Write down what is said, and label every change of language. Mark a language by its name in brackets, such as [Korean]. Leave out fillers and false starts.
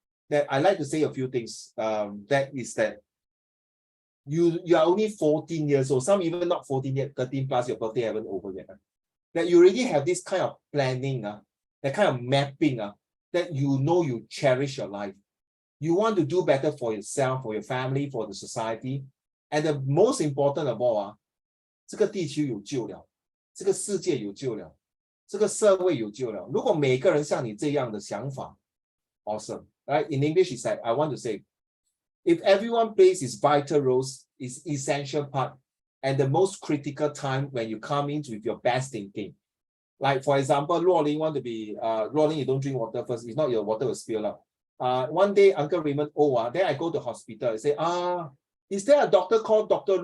[English] That I like to say a few things. That is that you are only 14 years old, some even not 14 yet, 13 plus, your birthday haven't over yet. That you already have this kind of planning, that kind of mapping, that you cherish your life. You want to do better for yourself, for your family, for the society. And the most important of all, [Chinese] 这个地区有救了，这个世界有救了，这个社会有救了。如果每个人像你这样的想法 ，awesome. [English] Right? In English, it's like, I want to say, if everyone plays its vital roles, its essential part, and the most critical time when you come in with your best thinking. Like, for example, Ruoling want to be, Ruoling, you don't drink water first. If not, your water will spill out. One day, Uncle Raymond, then I go to hospital. I say, is there a doctor called Dr.